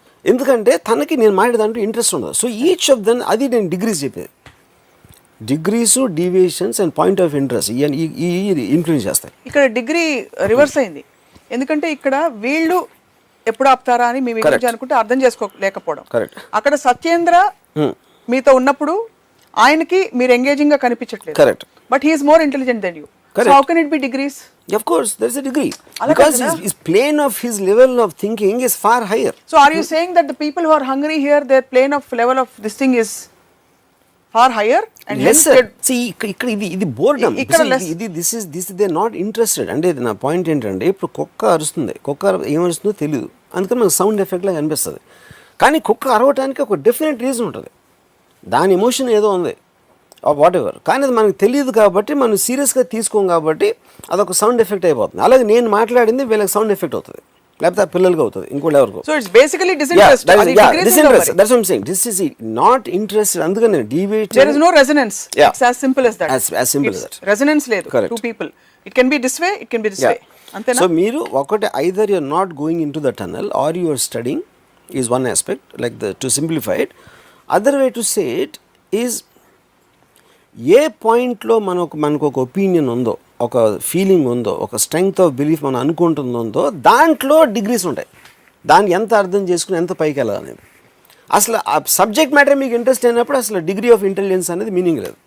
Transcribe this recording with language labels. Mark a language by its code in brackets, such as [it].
[te] ఎందుకంటే తనకి నేను మాట్లాడేదాంట్లో ఇంట్రెస్ట్ ఉండదు. [en] so each of them [te] అది నేను డిగ్రీస్ చెప్పేది, degrees, deviations and point of interest ఈ ఇన్ఫ్లుయెన్స్ చేస్తాయి. ఇక్కడ డిగ్రీ రివర్స్ అయింది, ఎందుకంటే ఇక్కడ వీళ్ళు ఎప్పుడు ఆపుతారా అని మేము అనుకుంటే అర్థం చేసుకోలేకపోవడం. అక్కడ సత్యేంద్ర మీతో ఉన్నప్పుడు ఆయనకి మీరు ఎంగేజింగ్ గా కనిపించట్లేదు. Correct. [en] But he is more intelligent than you. So how can it be degrees? Of course there is a degree, because his plane of his level of thinking is far higher. So are you saying that the people who are hungry here, their plane of level of this thing is far higher and lesser? [te] See, ఇక్కడ ఇది boredom. [en] This they are not interested. [te] అంటే నా point ఏంటంటే, ఇప్పుడు కుక్క అరుస్తుంది, కుక్క ఏమరుస్తుందో తెలియదు, అందుకని మనకు సౌండ్ ఎఫెక్ట్ లాగా అనిపిస్తుంది. కానీ కుక్క అరవటానికి ఒక డెఫినెట్ రీజన్ ఉంటుంది, దాని ఎమోషన్ ఏదో ఉంది వాట్ ఎవర్, కానీ అది మనకు తెలియదు కాబట్టి మనం సీరియస్గా తీసుకోం కాబట్టి అదొక సౌండ్ ఎఫెక్ట్ అయిపోతుంది. అలాగే నేను మాట్లాడింది వీళ్ళకి సౌండ్ ఎఫెక్ట్ అవుతుంది, లేకపోతే ఆ పిల్లలకి అవుతుంది, ఇంకోటి ఎవరికి. [en] So it's basically disinterest. Disinterest, that's what I'm saying. This is not interested. [te] అందుకనే deviate, [en] there is no resonance. It's as simple as that. As simple as that. [te] Resonance లేదు. [en] Two people, it can be this way, it can be this way. [te] అంతేనా? [en] So [te] మీరు ఒకటి, [en] either you're not going into the tunnel or you're studying is one aspect, like to simplify it. Other way to say it is, [te] ఏ పాయింట్లో మనకు ఒక opinion ఉందో, ఒక feeling ఉందో, ఒక స్ట్రెంగ్త్ ఆఫ్ బిలీఫ్ మనం అనుకుంటుందో, దాంట్లో డిగ్రీస్ ఉంటాయి. దాన్ని ఎంత అర్థం చేసుకుని ఎంత పైకి వెళ్ళాలనేది. అసలు ఆ సబ్జెక్ట్ మ్యాటర్ మీకు ఇంట్రెస్ట్ అయినప్పుడు అసలు డిగ్రీ ఆఫ్ ఇంటెలిజెన్స్ అనేది మీనింగ్ లేదు.